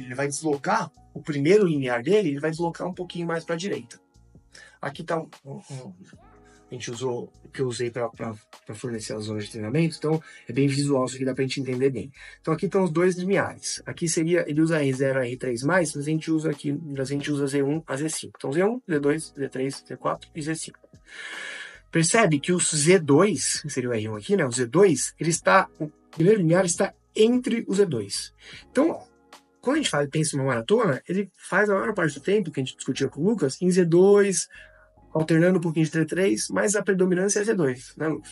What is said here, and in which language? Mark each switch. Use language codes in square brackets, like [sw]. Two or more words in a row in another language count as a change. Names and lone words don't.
[pt] Ele vai deslocar o primeiro limiar dele, ele vai deslocar um pouquinho mais para a direita. Aqui está a gente usou o que eu usei para fornecer as zonas de treinamento, então é bem visual, isso aqui dá para a gente entender bem. Então aqui estão os dois limiares. Aqui ele usa R0 e R3+, mas a gente usa Z1 a Z5. Então Z1, Z2, Z3, Z4 e Z5. Percebe que o Z2, que seria o R1 aqui, né? O Z2, o primeiro limiar está entre o Z2. Então, quando a gente pensa em uma maratona, ele faz a maior parte do tempo, que a gente discutia com o Lucas, em Z2, alternando um pouquinho de T3, mas a predominância é Z2, né, Lucas?